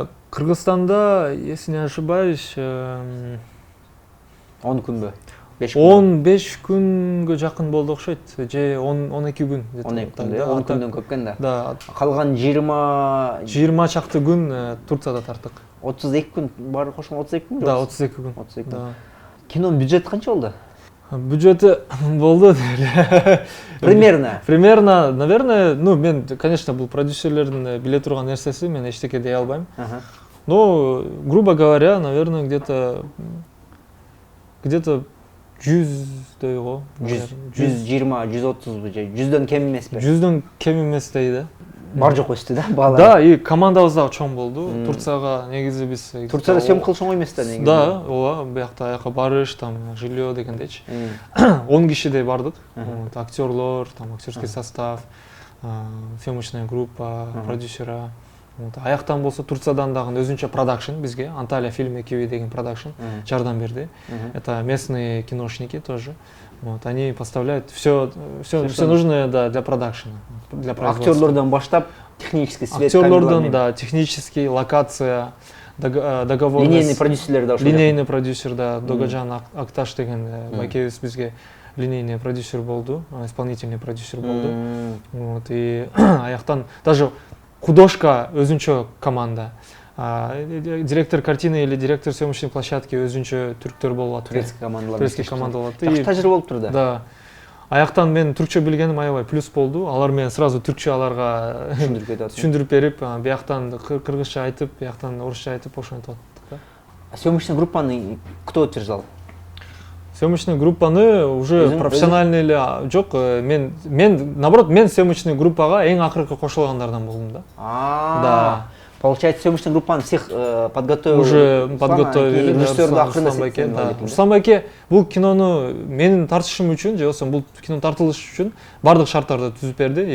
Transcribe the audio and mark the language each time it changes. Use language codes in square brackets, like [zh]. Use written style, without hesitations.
[ky] Кыргызстанда, [ru] если не ошибаюсь, [ky] 10 күнбү? 15 күнгө жакын болду окшойт, же 12 күн. 12 күн, 10 күндөн көп экен да. [ru] Да. [ky] Калган 20 чакты күн Турцияда тарттык. 32 күн бар кошкон 32 күн? Да, 32 күн. 32 күн. Кинонун бюджети канча болду? Бюджети болду. [ru] Примерно, наверное, [ky] мен, [ru] конечно, [ky] бул продюсерлердин биле турган нерсеси, мен эчтеке дей албайм. [ru] Но, грубо говоря, [ky] наверное, где-то 100дөй го. 120, 130 же 100дөн кем эмеспи? 100дөн кем эмес дейт. Бар жок өстү да баалар. Да, и командабыз дагы чоң болду. Турцияга негизи биз Турцияда съемка кылыш оңой эмес да негизи. Да, ооба, биякта аяка барыш, там жилье дегендечи. 10 кишидей бардык. [ru] Актерлор, там актерский состав, съемочная группа, продюсера. [ky] Аяктан болсо Турциядан дагы өзүнчө продакшн бизге, Анталия фильм экиби деген продакшн жардам берди. [ru] Это местные киношники тоже. Вот, они поставляют все нужное, да, для продакшена, для производства. [ky] Актерлордон баштап технический свет, Актерлордон, да, технический, локация, договорность. Линейный продюсерлер да ошол. Линейный продюсер, да, Догажан Акташ деген байкебиз бизге линейный продюсер болду, исполнительный продюсер болду. Вот, и аяктан даже художка өзүнчө команда. [ru] Директор картины или директор съемочной площадки [ky] өзүнчө түрктөр болуп атты. Турецкий команда болуп атты. Жакшы тажрыйба болуп турду. [ru] Да. [ky] Аяктан мен түркчө билгеним аябай плюс болду. Алар менен сразу түркчө аларга түшүндүрүп берип, бияктан кыргызча айтып, бияктан орусча айтып ошентип аттык да. [ru] Съемочный группаны кто утверждал? [ky] Съемочный группаны уже профессиональный эле жок. Мен наоборот, мен съемочный группага эң акыркы кошулгандардан болдум да. [ru] Да. Получается, съемочная группа всех подготовила. Уже подготовили. [kk] Режиссерді ақырында [ky] Руслан байке бул кинону менин тартышым үчүн, же болбосо бул кино тартылыш үчүн бардык шарттарды түзүп берди.